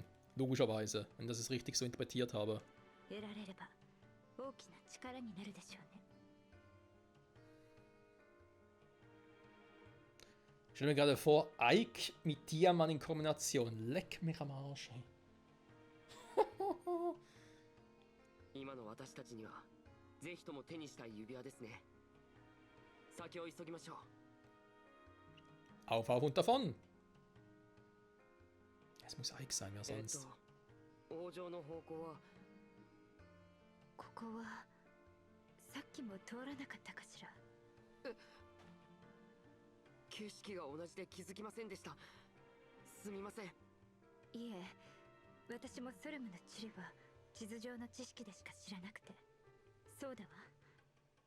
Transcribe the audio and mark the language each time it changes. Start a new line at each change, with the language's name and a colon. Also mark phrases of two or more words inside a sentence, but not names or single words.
German: Logischerweise. Wenn ich das richtig so interpretiert habe. Ich stelle mir gerade vor, Ike mit Diamant in Kombination. Leck mich am Arsch.
Japanese: 今の私たちにはぜひとも手にしたい指輪ですね。先を急ぎましょう。
German: Auf und davon. Es muss Ike sein, wer sonst.
Japanese: 王城の方向はここはさっきも通らなかったかしら。景色が同じで気づきませんでした。すみません。いえ、私もソルムの地理は地図上の知識でしか知らなくて。そうだわ。